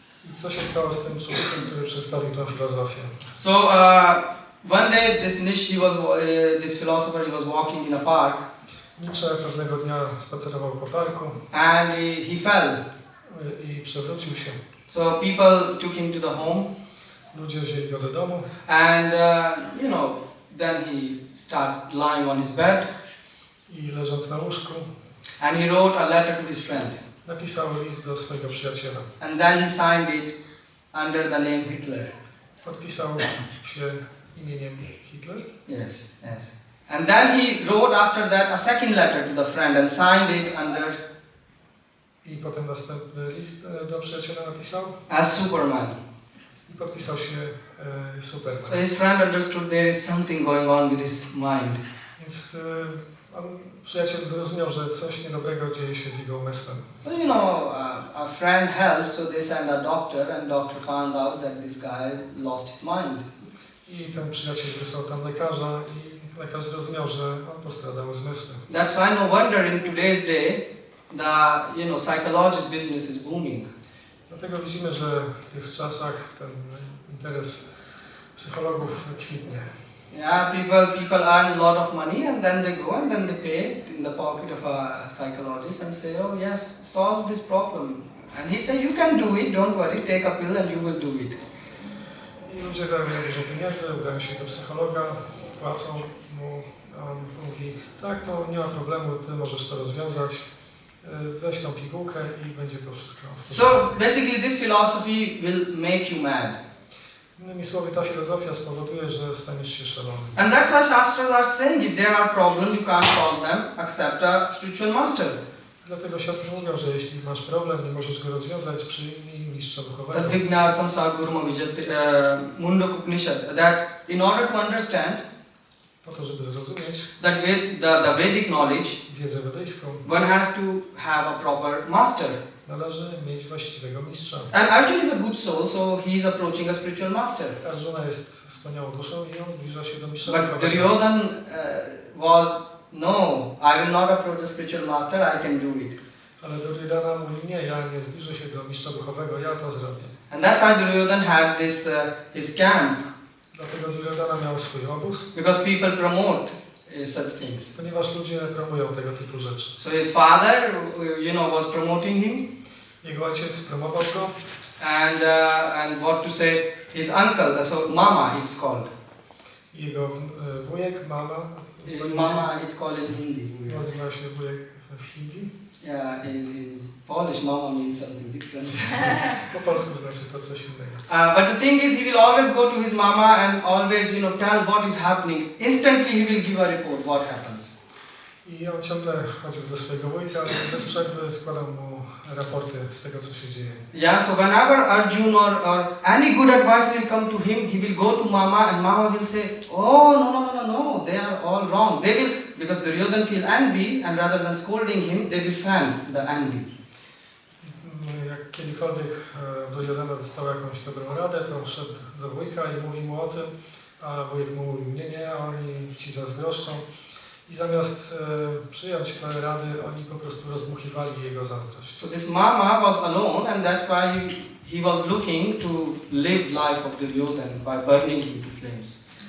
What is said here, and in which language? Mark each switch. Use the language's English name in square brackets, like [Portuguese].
[Polish] I co się stało z tym człowiekiem, który przedstawił tą filozofię? [English] So one day this philosopher, he was walking in a park. [Polish] Nietzsche pewnego dnia spacerował po parku. [English] And he fell. [Polish] I przewrócił się. [English] So people took him to the home. [Polish] Ludzie wzięli go do domu. [English] And you know, then he started lying on his bed. [Polish] I leżąc na łóżku. [English] And he wrote a letter to his friend. [Polish] Napisał list do swojego przyjaciela. [English] And then he signed it under the name Hitler. [Polish] Podpisał się imieniem Hitler. [English] Yes, yes. And then he wrote after that a second letter to the friend and signed it under. [Polish] I potem następny list do przyjaciela napisał. [English] As Superman. [Polish] I podpisał się Superman. [English] So his friend understood there is something going on with his mind. [Polish] Więc przyjaciel zrozumiał, że coś niedobrego dzieje się z jego umysłem. [English] So you know, a friend helps, so they sent a doctor, and doctor found out that this guy lost his mind. [Polish] I ten przyjaciel wysłał tam lekarza i lekarz zrozumiał, że on postradał umysły. [English] That's why no wonder in today's day, the psychologist business is booming. [Polish] Dlatego widzimy, że w tych czasach ten interes psychologów kwitnie. [English] Yeah, people earn a lot of money and then they go and then they pay it in the pocket of a psychologist and say, oh yes, solve this problem. And he said, you can do it, don't worry, take a pill and you will do it. [Polish] I ludzie zarabiają dużo pieniędzy, udają się do psychologa, płacą mu, a on mówi, tak, to nie ma problemu, ty możesz to rozwiązać, weź tą pigułkę i będzie to wszystko. [English] So basically this philosophy will make you mad. [Polish] Innymi słowy, ta filozofia spowoduje, że staniesz się szalony. [English] And that's why Shastras are saying, if there are problems, you can't solve them, accept a spiritual master. [Polish] Dlatego siostry mówią, że jeśli masz problem, nie możesz go rozwiązać, przyjmij mistrza duchowego. [Sanskrit] Tadvignartam sagurma vijati [English] Mundaka Upanishad, that in order to understand [Polish] Po to, żeby zrozumieć [English] that the Vedic knowledge, [Polish] wiedzę wedyjską, [English] one has to have a proper master. [Polish] należy mieć właściwego mistrza. [English] And Arjuna is a good soul, so he is approaching a spiritual master. [Polish] Arjuna jest wspaniałą duszą i on zbliża się do mistrza [English] But [Polish] duchowego. [English] Duryodhan was, no, I will not approach a spiritual master, I can do it. [Polish] Ale Duryodhana mówi, nie, ja nie zbliżę się do mistrza duchowego, ja to zrobię. [English] And that's why Duryodhan had this his camp. [Polish] Dlatego Duryodhana miał swój obóz, [English] Because people promote such things. [Polish] ponieważ ludzie promują tego typu rzeczy. [English] So his father, was promoting him, [Polish] Jego ojciec promował go, [English] and what to say, his uncle, so mama it's called. [Polish] i jego wujek, mama, [English] Mama it's called in Hindi. [Polish] nazywa się wujek w Hindi. [English] Yeah, in Polish mama means something different. [Polish] Po polsku znaczy to coś innego. [English] But the thing is, he will always go to his mama and always, tell what is happening. Instantly he will give a report what happens. [Polish] I on ciągle chodził do swojego wujka i bez przerwy składał mu raporty z tego, co się dzieje. [English] Yeah, so whenever Arjun or any good advice will come to him, he will go to mama and mama will say, oh, no, they are all wrong. They will, because Duryodhan feel envy and rather than scolding him, they will fan the envy. [Polish] Jak kiedykolwiek Duryodhana dostał jakąś dobrą radę, to szedł do wujka i mówił mu o tym, a wujek mu mówił, nie, oni ci zazdroszczą. I zamiast przyjąć te rady, oni po prostu rozdmuchiwali jego zazdrość. [English] So this mama was alone and that's why he was looking to live life of Duryodhan by burning him to flames.